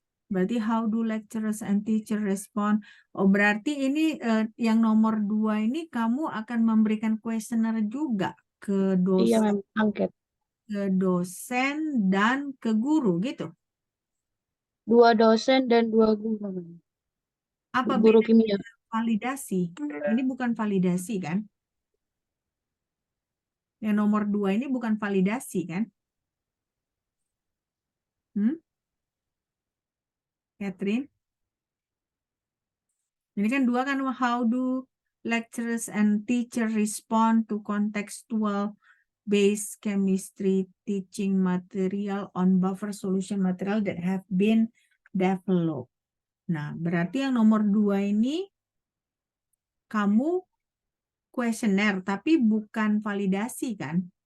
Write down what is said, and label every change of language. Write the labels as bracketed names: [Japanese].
[Indonesian] Berarti [English] how do lecturers and teacher respond? [Indonesian] Oh, berarti ini yang nomor 2 ini kamu akan memberikan kuesioner juga ke dosen. Iya, memang angket. Ke dosen dan ke guru gitu. 2 dosen dan 2 guru. Apa Guru bedanya kimia? Validasi? Ini bukan validasi kan? Yang nomor 2 ini bukan validasi kan? Catherine? Ini kan 2 kan, [English] how do lecturers and teacher respond to contextual based chemistry teaching material on buffer solution material that have been developed. [Indonesian] Nah, berarti yang nomor 2 ini kamu kuesioner tapi bukan validasi kan?